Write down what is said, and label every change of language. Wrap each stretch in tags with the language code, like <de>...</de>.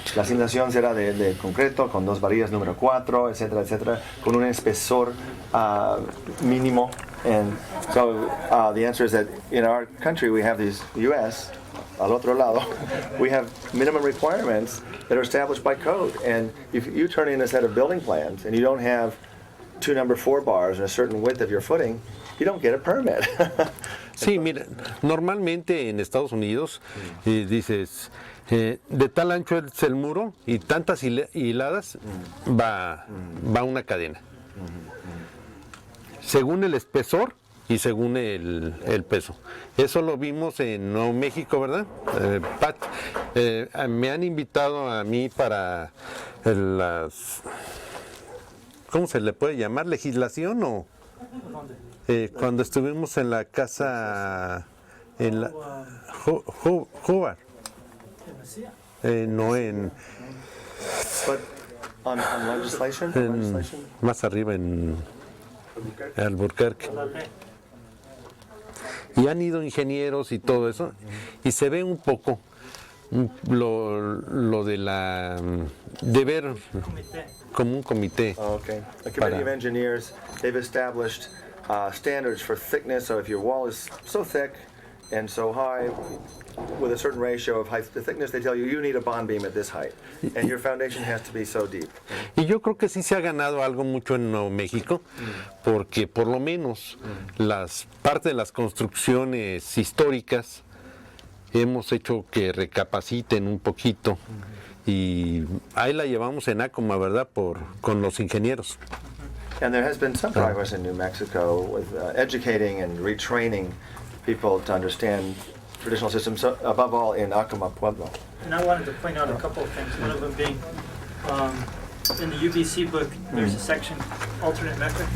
<es>La cimentación será de concreto con 2 varillas número 4, etcétera, etcétera, con un espesor mínimo.</es> <en>And so the answer is that in our country we have these U.S.</en> <es>al otro lado,</es> <en>we have minimum requirements that are established by code. And if you turn in a set of building plans and you don't have 2 number 4 bars and a certain width of your footing, you don't get a permit.</en> <es>Sí, mira, normalmente en Estados Unidos dices, de tal ancho es el muro y tantas hiladas va una cadena. Según el espesor y según el peso. Eso lo vimos en Nuevo México, ¿verdad? Pat, me han invitado a mí para las... ¿Cómo se le puede llamar? ¿Legislación o...? Cuando estuvimos en la casa... En la... Hoover. No, en...</es> <en>But on legislation?</en> <es>Más arriba en Albuquerque. Y han ido ingenieros y todo eso, y se ve un poco lo de la de ver como un comité.</es> <en>Oh, okay. A committee of engineers, they've established standards for thickness. So if your wall is so thick and so high, with a certain ratio of height to thickness, they tell you you need a bond beam at this height, and your foundation has to be so deep.</en> <es>Y yo creo que sí se ha ganado algo mucho en Nuevo México, porque por lo menos las parte de las construcciones históricas hemos hecho que recapaciten un poquito, y ahí la llevamos en ACOMA, ¿verdad? Con los ingenieros.</es> <en>And there has been some progress in New Mexico with educating and retraining people to understand traditional systems, above all in Acoma Pueblo. And I wanted to point out a couple of things. One of them being, in the UBC book, there's a section, alternate method.</en>